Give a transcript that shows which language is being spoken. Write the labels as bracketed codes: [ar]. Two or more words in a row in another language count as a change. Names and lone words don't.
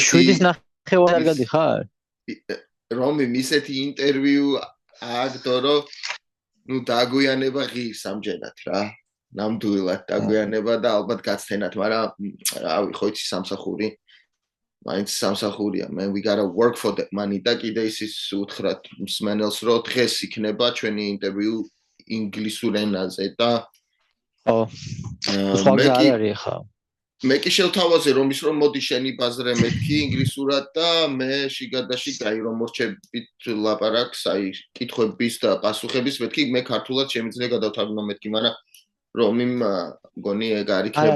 [ka] 7:09 არ გადიხარ? რომიმ ისეთი ინტერვიუ აგდო, რომ ნუ დაგვიანება ღირს ამჯერად რა. ნამდვილად დაგვიანება და ალბათ გაცდენათ, მაგრამ რავი, ხო იცი სამსახური. მაინც სამსახურია. [en] Man, we gotta work for that money. [ka] და კიდე ის უთხრათ მსმენელს, რომ დღეს იქნება ჩვენი ინტერვიუ ინგლისურ ენაზე და ხო. სხვა გზა არ არის ხა. მე კი შევთავაზე რომ ის რომ მოდი შენი ბაზრე მეთქი ინგლისურად და მე შიგადაში გაი რომ მორჩებით ლაპარაკს, აი კითხვების და პასუხების მეთქი, მე ქართულად შემიძლია გადავთარგმნო მეთქი, მაგრამ რომიმ მგონი ეგ არ იქნება